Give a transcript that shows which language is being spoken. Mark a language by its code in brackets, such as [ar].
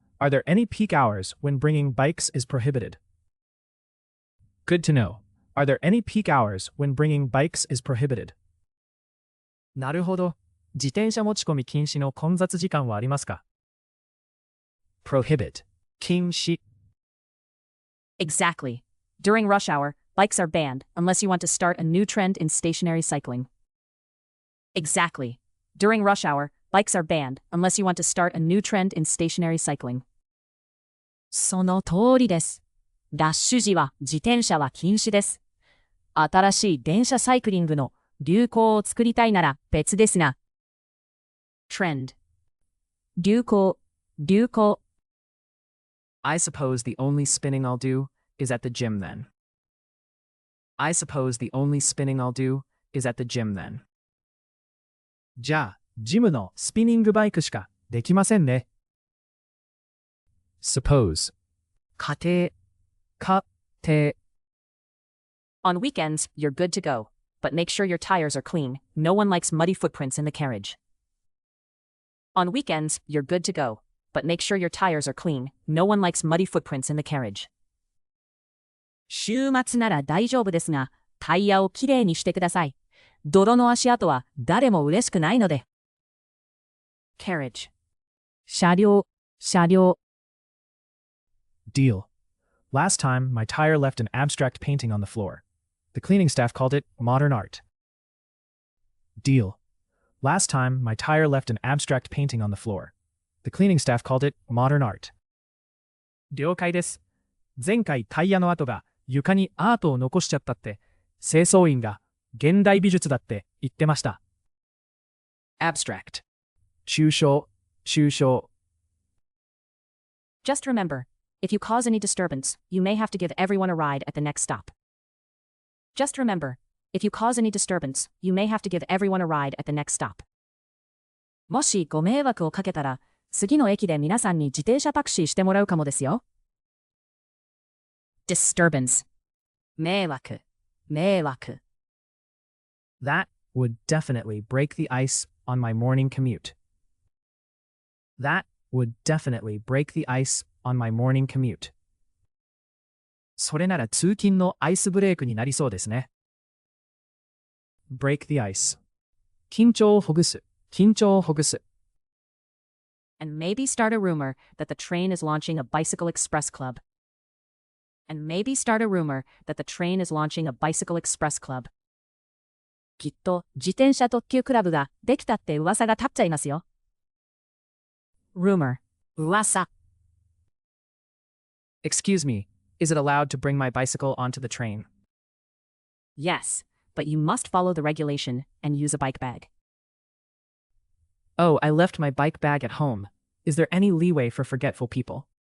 [en] Are there any peak hours when bringing bikes is prohibited? Good to know. Are there any peak hours when bringing bikes is prohibited? [ja] なるほど。自転車持ち込み禁止の混雑時間はありますか? [en] Prohibit. [ja] 禁止。 [en] Exactly. During rush hour, bikes are banned unless you want to start a new trend in stationary cycling. Exactly. During rush hour, bikes are banned unless you want to start a new trend in stationary cycling. [ja] その通りです。ラッシュ時は自転車は禁止です。新しい電車サイクリングの流行を作りたいなら別ですが。 [en] Trend. 流行。 I suppose the only spinning I'll do is at the gym then. I suppose the only spinning I'll do is at the gym then. [ja] じゃあ、ジムのスピニングバイクしかできませんね。 [en] suppose [ja] 家庭、家庭。 [en] On weekends, you're good to go, but make sure your tires are clean. No one likes muddy footprints in the carriage. On weekends, you're good to go, but make sure your tires are clean. No one likes muddy footprints in the carriage. [ja] 週末なら大丈夫ですが、タイヤをきれいにしてください。泥の足跡は誰も嬉しくないので。carriage 車両、車両。 [en] Deal. Last time, my tire left an abstract painting on the floor. The cleaning staff called it modern art. Deal. Last time, my tire left an abstract painting on the floor. The cleaning staff called it modern art. [ja] 了解です。前回タイヤの跡が床にアートを残しちゃったって、清掃員が現代美術だって言ってました。 Abstract. 抽象、抽象。 [en] Just remember, if you cause any disturbance, you may have to give everyone a ride at the next stop. Just remember, if you cause any disturbance, you may have to give everyone a ride at the next stop. [ja] もしご迷惑をかけたら、次の駅で皆さんに自転車タクシーしてもらうかもですよ。 disturbance 迷惑、迷惑。 [en] That would definitely break the ice on my morning commute. That would definitely break the ice on my morning commute. [ja] それなら通勤のアイスブレイクになりそうですね。 [en] break the ice. [ja] 緊張をほぐす、緊張をほぐす。 [en] And maybe start a rumor that the train is launching a bicycle express club. And maybe start a rumor that the train is launching a bicycle express club. [ja] きっと自転車特急クラブができたって噂が立っちゃいますよ。 rumor 噂。 [en] Excuse me, is it allowed to bring my bicycle onto the train? Yes, but you must follow the regulation and use a bike bag. Oh, I left my bike bag at home. Is there any leeway for forgetful people?